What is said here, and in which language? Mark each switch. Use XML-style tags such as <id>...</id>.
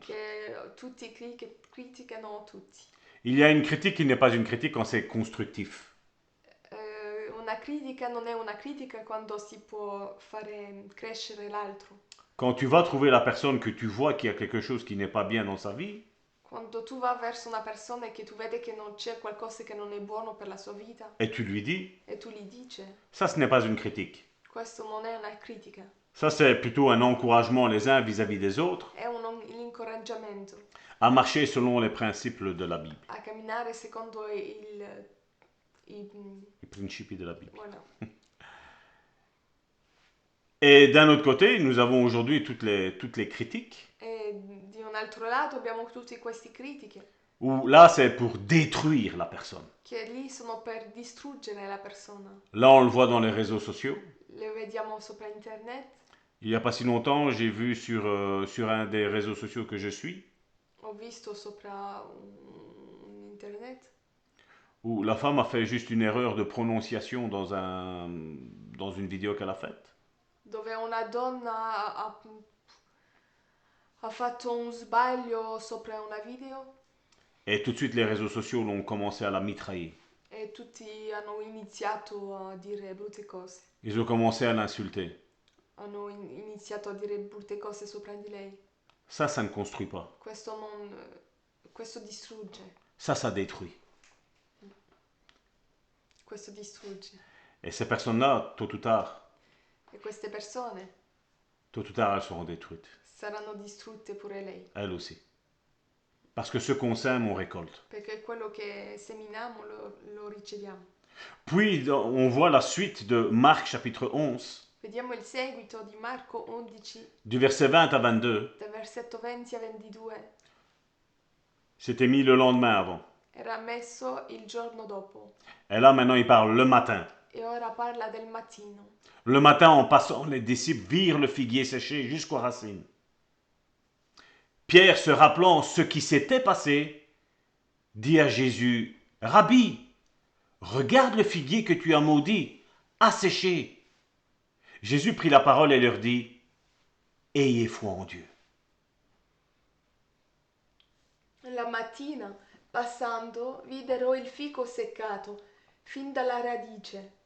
<it>che tutti criticano tutti.</it> <fr>Il y a une critique qui n'est pas une critique quand c'est constructif.</fr> <it>Una critica non è una critica quando si può fare crescere l'altro.</it> <fr>Quand tu vas trouver la personne que tu vois qui a quelque chose qui n'est pas bien dans sa vie,</fr> <it>Quando tu vai verso una persona e che tu vedi che non c'è qualcosa che non è buono per la sua vita</it> <fr>et tu lui dis,</fr> <it>e tu gli dici,</it> <fr>ça ce n'est pas une critique.</fr> <it>questo non è una critica,</it> <fr>Ça c'est plutôt un encouragement les uns vis-à-vis des autres</fr> <it>è un incoraggiamento</it> <fr>à marcher selon les principes de la Bible.</fr> <it>a camminare secondo</it> <fr>Les principes de la Bible. voilà. Et d'un autre côté, nous avons aujourd'hui toutes les critiques,</fr> <it>E di un altro lato abbiamo tutti questi critiche</it> <fr>où là c'est pour détruire la personne.</fr> <it>che lì sono per distruggere la persona.</it> <fr>Là on le voit dans les réseaux sociaux.</fr> <it>Le vediamo sopra internet.</it> <fr>Il n'y a pas si longtemps, j'ai vu sur un des réseaux sociaux que je suis,</fr> <it>Ho visto sopra un internet</it> <fr>où la femme a fait juste une erreur de prononciation dans une vidéo qu'elle a faite.</fr> <it>dove una donna ha fatto un sbaglio sopra una video</it> <fr>Et tout de suite, les réseaux sociaux l'ont commencé à la mitrailler.</fr> <it>e tutti hanno iniziato a dire brutte cose.</it> <fr>Ils ont commencé à l'insulter.</fr> <it>Hanno iniziato a dire brutte cose sopra di lei.</it> <fr>Ça ne construit pas.</fr> <it>Questo distrugge.</it> <fr>Ça détruit.</fr> <it>Questo distrugge.</it> <fr>Et ces personnes-là, tôt ou tard,</fr> <it>E queste persone</it> <fr>elles seront détruites.</fr> <it>saranno distrutte pure lei.</it> <fr>Elles aussi. Parce que ce qu'on sème, on récolte.</fr> <it>Perché quello che seminiamo lo riceviamo.</it> <fr>Puis, on voit la suite de Marc chapitre 11,</fr> <it>Vediamo il seguito di Marco 11,</it> <fr>du verset 20 à 22.</fr> <it>dal versetto 20 a 22.</it> <fr>C'était mis le lendemain avant.</fr> <it>Era messo il giorno dopo.</it> <fr>Et là, maintenant, il parle le matin.</fr> <it>E ora parla del mattino.</it> <fr>Le matin, en passant, les disciples virent le figuier séché jusqu'aux racines. Pierre, se rappelant ce qui s'était passé, dit à Jésus, « Rabbi, regarde le figuier que tu as maudit, asséché. » Jésus prit la parole et leur dit, « Ayez foi en Dieu. »</fr> <it>La mattina, passando, videro il fico seccato, fin dalle radici.</it>